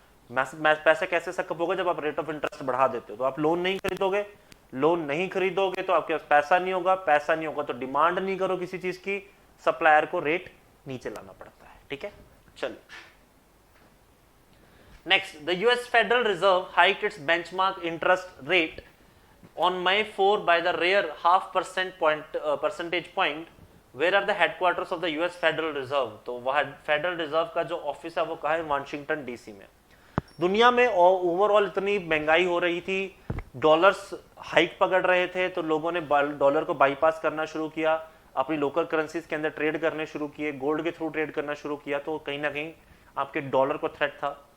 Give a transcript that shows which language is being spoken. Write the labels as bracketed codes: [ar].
[hi] पैसा कैसे सकअप होगा, जब आप रेट ऑफ इंटरेस्ट बढ़ा देते हो। तो आप लोन नहीं खरीदोगे, लोन नहीं खरीदोगे तो आपके पास पैसा नहीं होगा, पैसा नहीं होगा तो डिमांड नहीं करो किसी चीज की, सप्लायर को रेट नीचे लाना पड़ता है। ठीक है, चलिए [en] Next, the US Federal Reserve hike its benchmark interest rate on May 4 by the rare half percentage point. Where are the headquarters of the US Federal Reserve? [hi] तो वह फेडरल रिजर्व का जो ऑफिस है वो कहाँ है, वाशिंगटन डीसी में। दुनिया में ओवरऑल इतनी महंगाई हो रही थी, डॉलर्स हाइक पकड़ रहे थे, तो लोगों ने डॉलर को बाईपास करना शुरू किया, अपनी लोकल करेंसीज के अंदर ट्रेड करने शुरू किए, गोल्ड के थ्रू ट्रेड करना शुरू किया, तो कहीं ना कहीं आपके डॉलर को थ्रेट था।